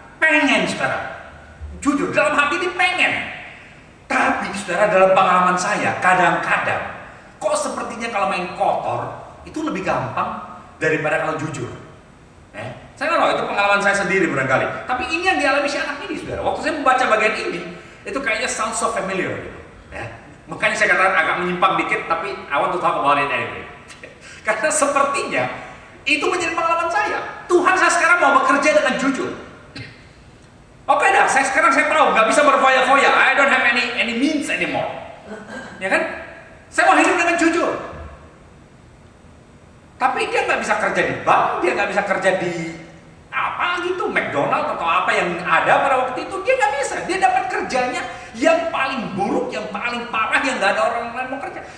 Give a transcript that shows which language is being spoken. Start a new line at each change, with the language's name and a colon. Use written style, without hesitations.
Indonesian: Pengen saudara, jujur dalam hati ini pengen. Tapi saudara, dalam pengalaman saya kadang-kadang kok sepertinya kalau main kotor itu lebih gampang daripada kalau jujur. Saya nggak tahu, itu pengalaman saya sendiri barangkali. Tapi ini yang dialami si anak ini saudara. Waktu saya membaca bagian ini, itu kayaknya
English: sounds so familiar
Indonesian: gitu. Ya. Makanya saya katakan agak menyimpang dikit, tapi
English: I want to talk about it anyway.
Indonesian: Karena sepertinya itu menjadi pengalaman saya. Tuhan, saya sekarang mau bekerja dengan jujur. Oke dah, sekarang saya tahu nggak bisa berfoya-foya.
English: I don't have any means anymore.
Indonesian: Ya kan? Saya mau hidup dengan jujur. Tapi dia nggak bisa kerja di bank, dia nggak bisa kerja di apa gitu, McDonald atau apa yang ada pada waktu itu, dia nggak bisa. Dia dapat kerjanya yang paling buruk, yang paling parah, yang nggak ada orang lain mau kerja.